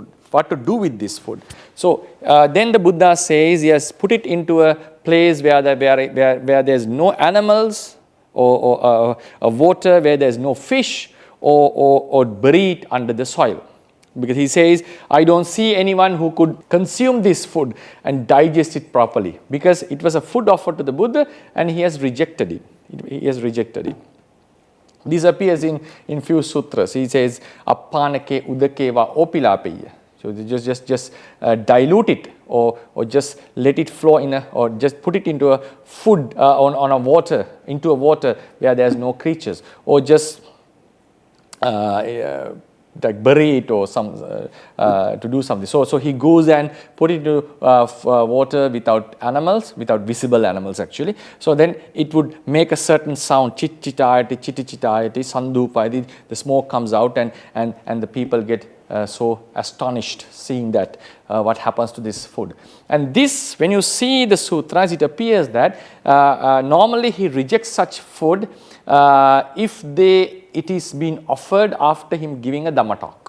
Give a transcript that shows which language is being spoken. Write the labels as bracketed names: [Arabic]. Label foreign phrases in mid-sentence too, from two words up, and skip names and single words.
[English] What to do with this food? So then the Buddha says, yes, put it into a place where there's no animals or water, where there's no fish, or bury it under the soil. Because he says, I don't see anyone who could consume this food and digest it properly, because it was a food offered to the Buddha and he has rejected it. He has rejected it. This appears in few sutras. He says, [Pali] Appanake udakeva opilapeya. [English] So just dilute it, or just let it flow or just put it into a food on a water, into a water where there's no creatures, or just like bury it or to do something. So he goes and put it into water without animals, without visible animals actually. So then it would make a certain sound, [Pali] chit-chitayati, chitty-chitayati, sandupayati, [English] the smoke comes out and the people get so astonished seeing that what happens to this food. And this, when you see the sutras, it appears that normally he rejects such food if it is being offered after him giving a Dhamma talk.